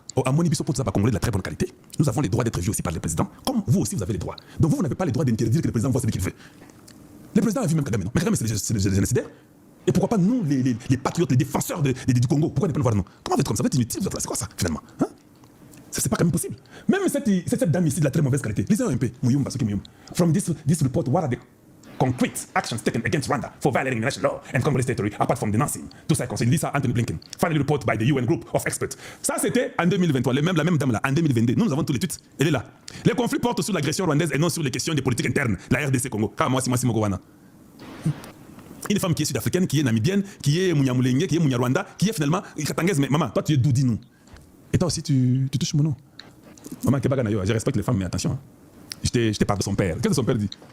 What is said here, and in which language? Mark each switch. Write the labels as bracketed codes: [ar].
[fr] Oh, à Moni Bisso, pour ça, Congolais de la très bonne qualité. Nous avons les droits d'être vus aussi par le président. Comme vous aussi, vous avez les droits. Donc, vous n'avez pas les droits d'interdire que le président voit ce qu'il veut. Le président a vu même Kagame, non? Mais Kagame, c'est les génocidaires. Et pourquoi pas nous, les patriotes, les défenseurs du Congo? Pourquoi ne pas le voir, non? Comment vous êtes comme ça? Vous êtes inutile, vous êtes là. C'est quoi ça, finalement, hein? Ça, c'est pas quand même possible. Même cette dame ici de la très mauvaise qualité. Lisez un peu. Mouyumba, ce qui est Mouyumba. [en] From this report, what are the concrete actions taken against Rwanda for violating international law and Congolese territory apart from denouncing? [fr] Tout ça conseille. [en] Lisa Anthony Blinken. Final report by the UN group of experts. [fr] Ça, c'était en 2023. La même dame là, en 2022. Nous avons tous les tweets. Elle est là. Les conflits portent sur l'agression rwandaise et non sur les questions des politiques internes. La RDC Congo. Une femme qui est sud-africaine, qui est namibienne, qui est Munyamulenge, qui est Munyarwanda, qui est finalement katangaise. Mais maman, toi, tu es d'où, dis-nous? Et toi aussi, tu touches mon nom. Maman, je respecte les femmes, mais attention. Hein. Je te parle de son père. Qu'est-ce que son père dit?